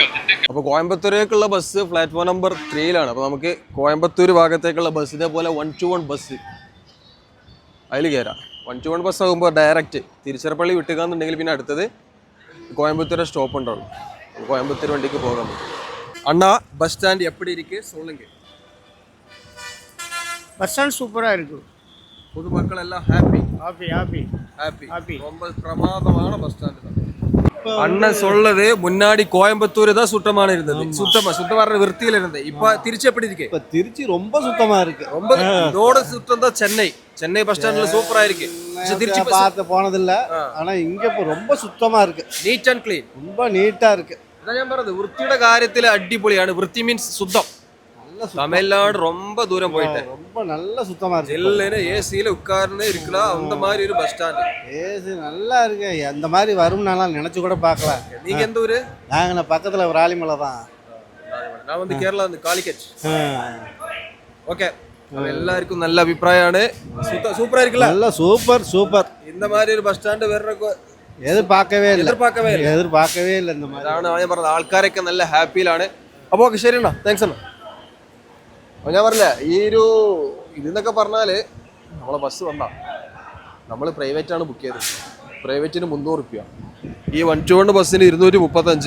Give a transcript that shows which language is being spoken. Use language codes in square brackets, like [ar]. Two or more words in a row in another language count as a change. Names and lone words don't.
[ml] അപ്പോൾ കോയമ്പത്തൂരേക്കുള്ള ബസ് പ്ലാറ്റ്ഫോം നമ്പർ 3-ലാണ്. അപ്പോൾ നമുക്ക് കോയമ്പത്തൂർ ഭാഗത്തേക്കുള്ള ബസ് ഇതേപോലെ 1-to-1 ബസ് അതിൽ കയറാം. 1-to-1 ബസ് ആകുമ്പോൾ ഡയറക്റ്റ് തിരുച്ചിറപ്പള്ളി വിട്ടുകാന്നുണ്ടെങ്കിൽ പിന്നെ അടുത്തത് കോയമ്പത്തൂരെ സ്റ്റോപ്പ് ഉണ്ടാവും. കോയമ്പത്തൂർ വണ്ടിക്ക് പോകാൻ പറ്റും. [ta] അണ്ണാ பஸ் ஸ்டாண்ட் எப்படி இருக்கு சொல்லுங்க. பஸ் ஸ்டாண்ட் சூப்பராக இருக்குது. பொதுமக்கள் எல்லாம் ஹாப்பி. ரொம்ப பிரமாதமான பஸ் ஸ்டாண்ட் தான். அண்ணன் சொல்லுது முன்னாடி கோயம்புத்தூர் தான் சுத்தமான இருந்தது. சுத்தமான விருத்தியில இருந்தது. இப்ப திருச்சி எப்படி இருக்கு? இப்ப திருச்சி ரொம்ப சுத்தமா இருக்கு. ரொம்ப இதோட சுத்தம் தான் சென்னை பஸ் ஸ்டாண்ட்ல சூப்பரா இருக்கு. திருச்சி பார்த்து போனதில்ல, ஆனா இங்க இப்ப ரொம்ப சுத்தமா இருக்கு. [en] neat and clean, [ta] ரொம்ப நீட்டா இருக்கு. [ml] ഞാൻ പറഞ്ഞത് വൃത്തിയുടെ കാര്യത്തിൽ അടിപൊളിയാണ്. വൃത്തി മീൻസ് ശുദ്ധം. തമിഴ്നാട് ரொம்ப ദൂരം പോയിട്ട് [ta] ரொம்ப நல்ல சுத்தமா இருக்கு. எல்லாரும் ஏசியில உட்கார்ந்து இருக்கலாம். அந்த மாதிரி ஒரு பஸ் ஸ்டாண்ட். ஏசி நல்லா இருக்கு. அந்த மாதிரி வரும்னாலாம் நினைச்சு கூட பார்க்கல. நீங்க எந்த ஊரு? நாங்க பக்கத்துல விராலிமலை தான். நான் வந்து கேரளா வந்து காலிக்கட். ஓகே, எல்லாருக்கும் நல்ல அபிப்பிராயമാണ്. சூப்பரா இருக்குல்ல? நல்ல சூப்பர். இந்த மாதிரி [ml] ഒരു ബസ് സ്റ്റാൻഡ് വേറെ [ta] எதிர்பார்க்கவே இல்ல இந்த மாதிரி. [ml] അതാണ് ഞാൻ പറഞ്ഞത്. ആൾക്കാരൊക്കെ നല്ല ഹാപ്പിയിലാണ്. അപ്പോൾ ഓക്കെ, ശരി അണ്ണാ, താങ്ക്സ് അണ്ണാ. അപ്പോൾ ഞാൻ പറഞ്ഞില്ല, ഈ ഒരു ഇതെന്നൊക്കെ പറഞ്ഞാൽ നമ്മളെ ബസ് വന്നാ നമ്മൾ പ്രൈവറ്റാണ് ബുക്ക് ചെയ്തത്. പ്രൈവറ്റിന് 300 രൂപ. ഈ 1-to-1 ബസ്സിന് 235.